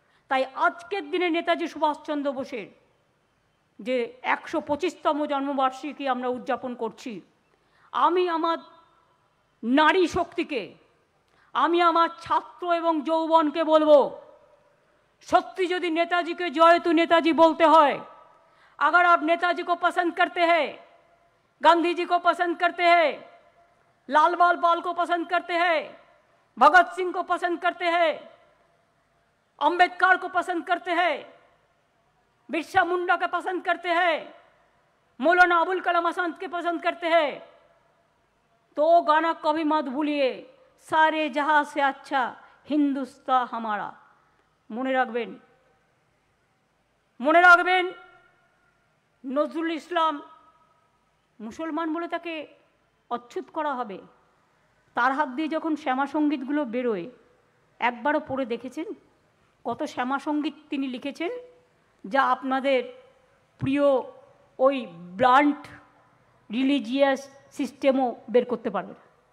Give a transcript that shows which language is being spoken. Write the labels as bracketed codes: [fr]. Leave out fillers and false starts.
[bn] তাই আজকের দিনে নেতাজি সুভাষচন্দ্র বোসের যে 125তম জন্মবার্ষিকী আমরা উদযাপন করছি, আমি আমার নারী শক্তিকে, আমি আমার ছাত্র এবং যৌবনকে বলবো, [hi] सत्य यदि नेताजी के जय तो नेताजी बोलते हैं। अगर आप नेताजी को पसंद करते हैं, गांधी जी को पसंद करते हैं, लाल बाल को पसंद करते हैं, भगत सिंह को पसंद करते हैं, अंबेडकर को पसंद करते हैं, बिरसा मुंडा को पसंद करते हैं, मौलाना अबुल कलाम आजाद के पसंद करते हैं, तो गाना कभी मत भूलिए, सारे जहां से अच्छा हिंदुस्तान हमारा। [bn] মনে রাখবেন নজরুল ইসলাম মুসলমান বলে তাকে অচ্যুত করা হবে, তার হাত দিয়ে যখন শ্যামা সঙ্গীতগুলো বেরোয় একবারও পড়ে দেখেছেন কত শ্যামা সঙ্গীত তিনি লিখেছেন যা আপনাদের প্রিয় ওই ব্লান্ট রিলিজিয়াস সিস্টেমও বের করতে পারবে না।